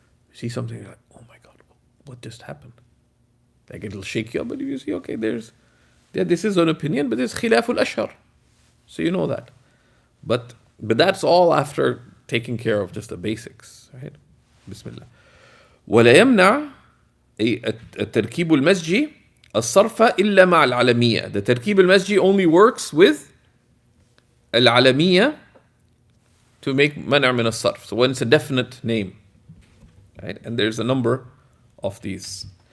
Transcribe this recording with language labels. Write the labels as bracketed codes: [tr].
[en] You see something, you're like, oh my God, what just happened? Like, it'll shake you up, but you see, okay, this is an opinion, but there's khilaf al-ashhar. So you know that. But that's all after taking care of just the basics, right? [ar] Bismillah. ولا يمنع التركيب المسجي الصرف إلا مع العلمية. [en] The تركيب المسجي only works with العلمية to make منع من الصرف. So when it's a definite name, right? And there's a number of these.